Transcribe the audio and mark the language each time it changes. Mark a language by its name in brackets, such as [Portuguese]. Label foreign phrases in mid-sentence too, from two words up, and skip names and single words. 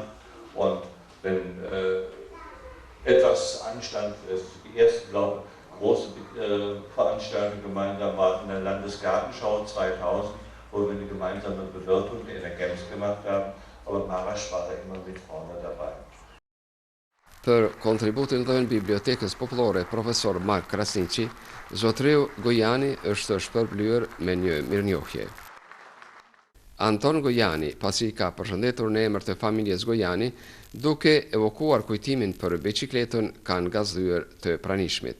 [German] Und wenn etwas anstand, die erste, glaube ich, große Veranstaltung gemeinsam war in der Landesgartenschau 2000, wo wir eine gemeinsame Bewirtung in der Gems gemacht haben, aber Marasch war da immer mit vorne dabei. [Albanian] Për kontributin dhënë Bibliotekës Popullore profesor Mark Krasniqi, Zotriu Gojani është shpërblyer me një mirënjohje. Anton Gojani, pasi ka përshëndetur në emër të familjes Gojani, duke evokuar kujtimin për biçikletën, kanë gazdyer të pranishmit.